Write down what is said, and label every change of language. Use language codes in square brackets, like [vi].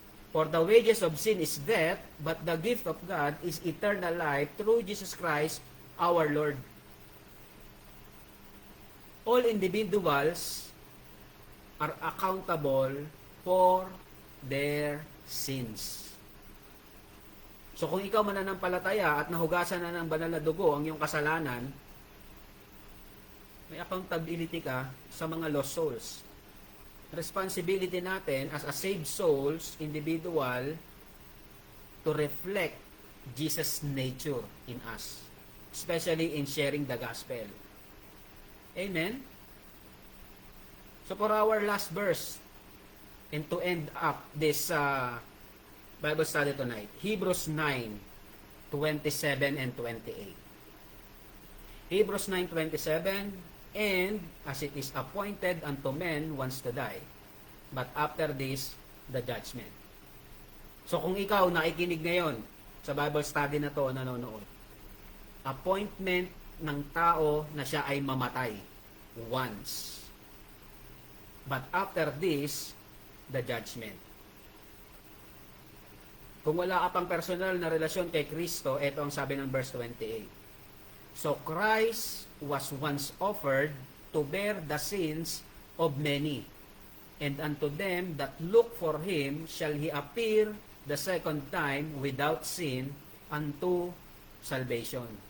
[en] For the wages of sin is death, but the gift of God is eternal life through Jesus Christ our Lord. All individuals are accountable for their sins. [tl] So kung ikaw mananampalataya at nahugasan na ng banal na dugo ang iyong kasalanan, may accountability ka sa mga lost souls. [en] Responsibility natin as a saved souls, individual, to reflect Jesus' nature in us, especially in sharing the gospel. Amen? So for our last verse, and to end up this Bible study tonight, Hebrews 9:27 and 28. Hebrews 9:27, and as it is appointed unto men once to die, but after this, the judgment. [tl] So kung ikaw nakikinig ngayon sa Bible study na to, nanonood, appointment ng tao na siya ay mamatay once. [en] But after this, the judgment. [tl] Kung wala ka pang personal na relasyon kay Kristo, ito ang sabi ng verse 28. [en] So Christ was once offered to bear the sins of many, and unto them that look for him shall he appear the second time without sin unto salvation.